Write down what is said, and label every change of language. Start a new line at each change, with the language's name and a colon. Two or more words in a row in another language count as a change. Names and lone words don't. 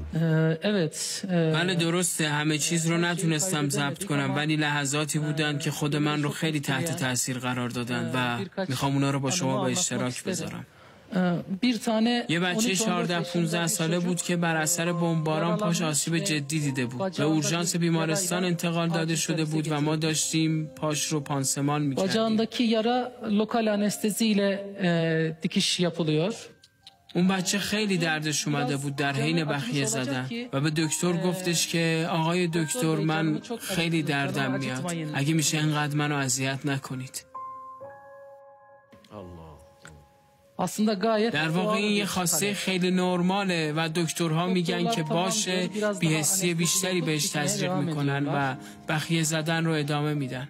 Persian: بله درسته، همه چیز رو نتونستم ضبط کنم ولی لحظاتی بودن که خود من رو خیلی تحت تاثیر قرار دادن و میخوام اونا رو با شما به اشتراک بذارم. یه بچه 14-15 ساله بود که بر اثر بمباران پاش آسیب جدی دیده بود. به اورژانس بیمارستان انتقال داده شده بود و ما داشتیم پاش رو پانسمان می‌کردیم.
Turkish: Bacağındaki yara lokal anesteziyle dikiş yapılıyor.
Persian: اون بچه خیلی دردش اومده بود در حین بخیه زدن و به دکتر گفتش که آقای دکتر من خیلی دردم میاد، اگه میشه اینقدر منو اذیت نکنید. در واقع این یه خواسته خیلی نرماله و دکترها میگن که باشه، بی‌حسی بیشتری بهش تزریق میکنن و بخیه زدن رو ادامه میدن.